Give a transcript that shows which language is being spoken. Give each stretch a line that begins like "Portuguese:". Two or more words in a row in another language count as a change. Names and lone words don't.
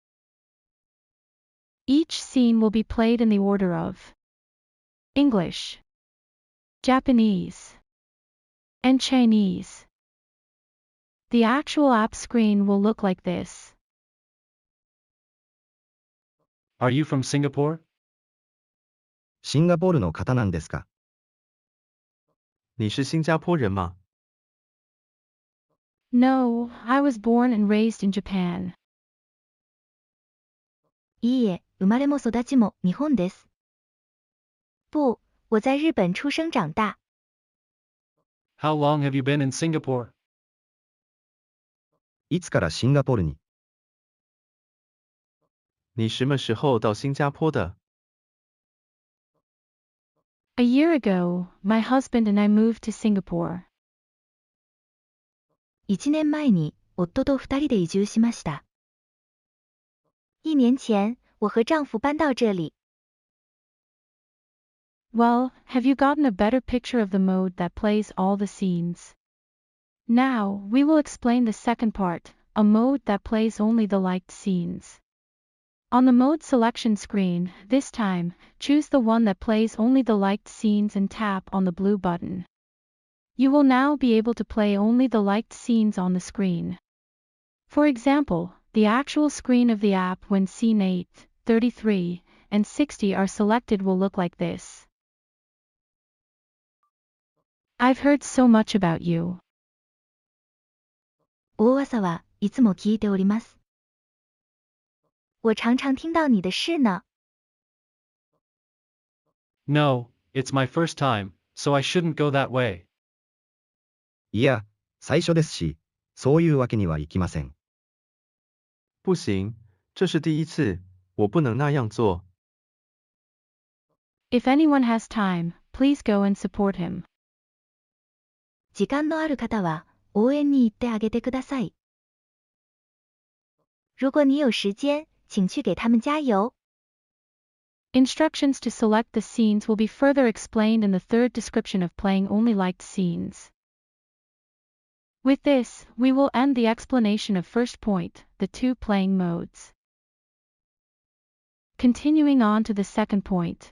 English: Each scene will be played in the order of English, Japanese, and Chinese. The actual app screen will look like this. Are you from Singapore?
Japanese: シンガポールの方なんですか？
Chinese: 你是新加坡人吗？
English: No, I was born and raised in Japan.
Japanese: いいえ、生まれも育ちも日本です。
Chinese: 不、我在日本出生长大。
English: How long have you been in Singapore?
Japanese: いつからシンガポールに？
Chinese: 你什么时候到新加坡的？
English: A year ago, my husband and I moved to Singapore.
Japanese: 1 年前に夫と2人で移住しました。
Chinese: 1 年前、我和丈夫搬到这里。
English: Well, have you gotten a better picture of the mode that plays all the scenes? Now, we will explain the second part, a mode that plays only the liked scenes. On the mode selection screen, this time, choose the one that plays only the liked scenes and tap on the blue button. You will now be able to play only the liked scenes on the screen. For example, the actual screen of the app when scene 8, 33, and 60 are selected will look like this. I've heard so much about you.
Japanese: 大朝はいつも聞いております。
Chinese: 我常常听到你的事呢。
English: No, it's my first time, so I shouldn't go that way.
Japanese: いや、最初ですし、そういうわけにはいきません。
Chinese: 不行，这是第一次，我不能那样做。
English: If anyone has time, please go and support him.
Japanese: 時間のある方は応援に行ってあげてください。
Chinese: 如果你有时间，请去给他们加油。
English: Instructions to select the scenes will be further explained in the third description of playing only liked scenes. With this, we will end the explanation of first point, the 2 playing modes. Continuing on to the second point.